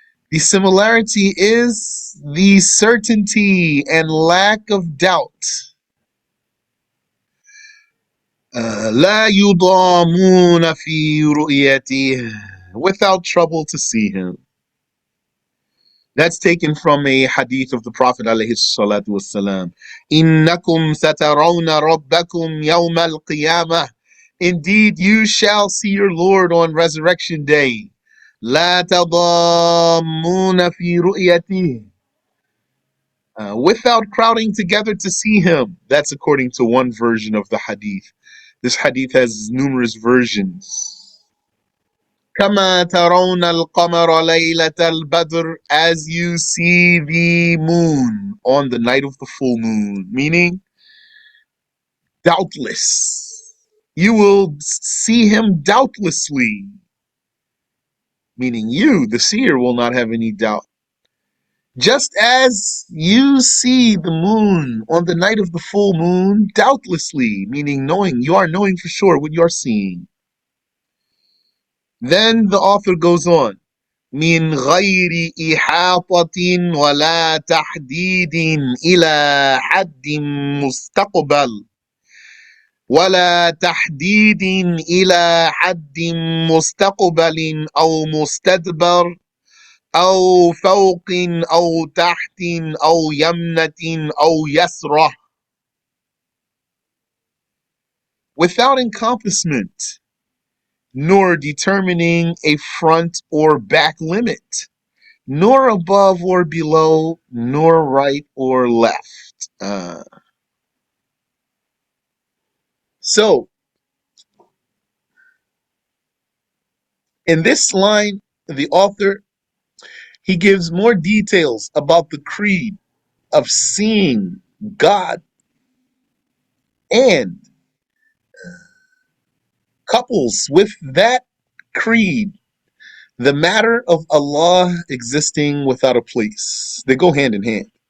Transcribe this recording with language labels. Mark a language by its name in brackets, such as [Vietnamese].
[English] The similarity is the certainty and lack of doubt. [Arabic] لا يضامون في رؤيته, [English] without trouble to see him. That's taken from a hadith of the Prophet alayhi salatu wasalam. [Arabic] إنكم سترون ربكم يوم القيامة. [English] Indeed, you shall see your Lord on resurrection day. [Arabic] لا تضامون في رؤيته. [English] Without crowding together to see him. That's according to one version of the hadith. This hadith has numerous versions. [Arabic] كما ترون القمر ليلة البدر, [English] as you see the moon on the night of the full moon, meaning doubtless. You will see him doubtlessly, meaning you, the seer, will not have any doubt. Just as you see the moon on the night of the full moon, doubtlessly, meaning knowing, you are knowing for sure what you are seeing. Then the author goes on. [Arabic] من غير إحاطة ولا تحديد إلى حد مستقبل ولا تحديد إلى حد مستقبل أو مستدبر أو فوق أو تحت أو يمنة أو يسرة, [English] without encompassment, nor determining a front or back limit, nor above or below, nor right or left. So, in this line, the author he gives more details about the creed of seeing God and couples with that creed the matter of Allah existing without a place. They go hand in hand.